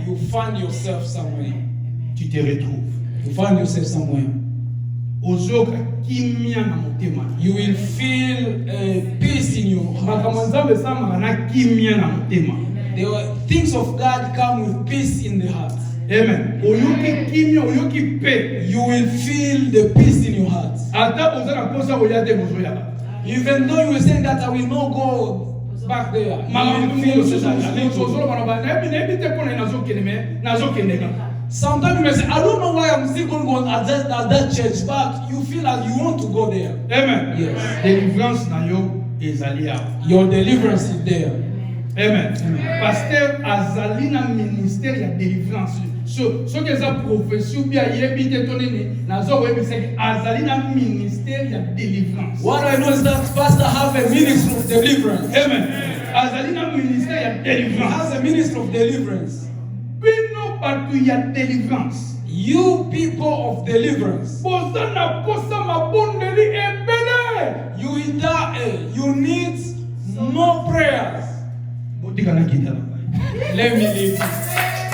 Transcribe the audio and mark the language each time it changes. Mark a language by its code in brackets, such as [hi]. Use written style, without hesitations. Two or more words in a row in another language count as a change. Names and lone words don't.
[en] you find yourself somewhere. [fr] Tu te retrouves. [en] You find yourself somewhere. [ln] Ozoka kimia na motema. [en] You will feel peace in your [ln] Makambo [en] heart. [ln] nzambe esambaka na kimia na motema. [en] The things of God come with peace in the heart. [ln] Amen. Oyoki kimia, oyoki paix. [en] You will feel the peace in your heart. [ln] Ata oza na posa koya te bozoyaka. [en] Even though you will say that I will not go back there, you will feel sometimes you may say, I don't know why I'm still going to go at that church, but you feel like you want to go there. Amen. Yes. [ln] Délivrance na yo ezali awa. [en] Your deliverance is there. Amen. [ln] Pasteur azali na ministère ya délivrance. Soki eza prophétie [fr] ou bien [ln] yebi te tonene nazo koyebisa azali na ministère ya délivrance. [en] What I know is that pastor have a ministry of deliverance. [ln] Amen. azali na ministère ya [en] He [ln] délivrance. [en] has a ministry of deliverance. [ln] Bino bato ya délivrance. [en] You people of deliverance, [ln] Boza na posa mabondeli ebele. [en] you need more prayers. [ln] Botika na kita na. [en] Let me leave.